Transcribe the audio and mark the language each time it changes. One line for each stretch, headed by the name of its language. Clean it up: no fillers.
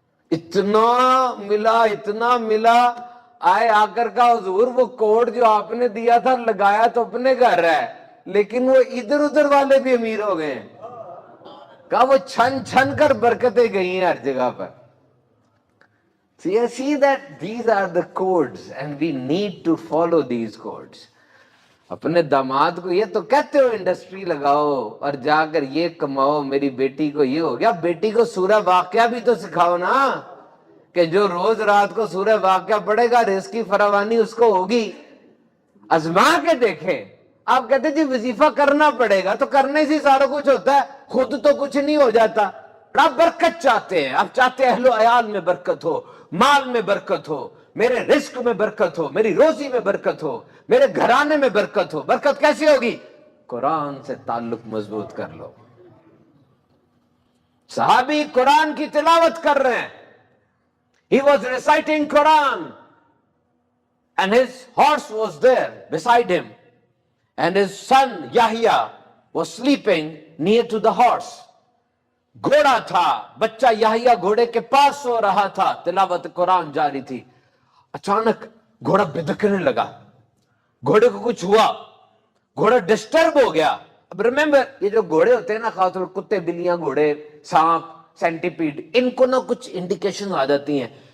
Urdu: اتنا ملا آئے آ کر کا حضور وہ کوڈ جو آپ نے دیا تھا لگایا تو اپنے گھر ہے، لیکن وہ ادھر ادھر والے بھی امیر ہو گئے ہیں. کہا وہ چھن چھن کر برکتیں گئی ہیں ہر جگہ پر.
English: So you see that these are the codes and we need to follow these codes.
Urdu: اپنے داماد کو یہ تو کہتے ہو انڈسٹری لگاؤ اور جا کر یہ کماؤ، میری بیٹی کو یہ ہو گیا، بیٹی کو سورہ واقعہ بھی تو سکھاؤ نا، کہ جو روز رات کو سورہ واقعہ پڑھے گا رزق کی فراوانی اس کو ہوگی. آزما کے دیکھیں. آپ کہتے جی وظیفہ کرنا پڑے گا، تو کرنے سے سارا کچھ ہوتا ہے، خود تو کچھ نہیں ہو جاتا. آپ برکت چاہتے ہیں، آپ چاہتے ہیں اہل و عیال میں برکت ہو، مال میں برکت ہو، میرے رزق میں برکت ہو، میری روزی میں برکت ہو، میرے گھرانے میں برکت ہو. برکت کیسے ہوگی؟ قرآن سے تعلق مضبوط کر لو. صحابی قرآن کی تلاوت کر رہے ہیں.
English: He was reciting Quran and his horse was there beside him and his son Yahya was sleeping near to the horse.
Urdu: گھوڑا تھا، بچہ یحییٰ گھوڑے کے پاس سو رہا تھا، تلاوت قرآن جاری تھی. اچانک گھوڑا بدکنے لگا، گھوڑے کو کچھ ہوا، گھوڑا ڈسٹرب ہو گیا. اب ریممبر یہ جو گھوڑے ہوتے ہیں نا، خاص طور کتے، بلیاں، گھوڑے، سانپ، سینٹیپیڈ، ان کو نا کچھ انڈیکیشن آ جاتی ہیں.